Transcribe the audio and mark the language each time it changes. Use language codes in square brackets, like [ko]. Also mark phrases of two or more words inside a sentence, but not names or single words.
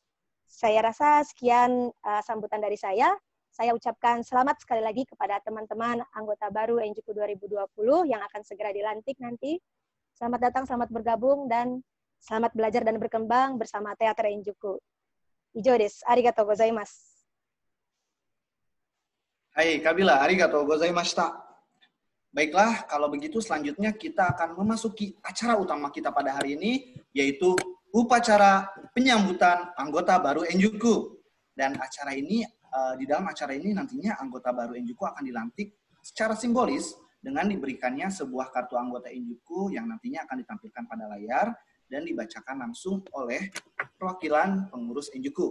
[id] Saya rasa sekian sambutan dari saya. saya ucapkan selamat sekali lagi kepada teman-teman anggota baru Enjuku 2020 yang akan segera dilantik nanti. Selamat datang, selamat bergabung, dan selamat belajar dan berkembang bersama Teater Enjuku. [ja] 以上です. ありがとうございます. はい、Kabila、ありがとうございました. [id] Baiklah, kalau begitu selanjutnya kita akan memasuki acara utama kita pada hari ini, yaitu upacara penyambutan anggota baru Enjuku. Dan acara ini, di dalam acara ini nantinya anggota baru Enjuku akan dilantik secara simbolis dengan diberikannya sebuah kartu anggota Enjuku yang nantinya akan ditampilkan pada layar dan dibacakan langsung oleh perwakilan pengurus Enjuku.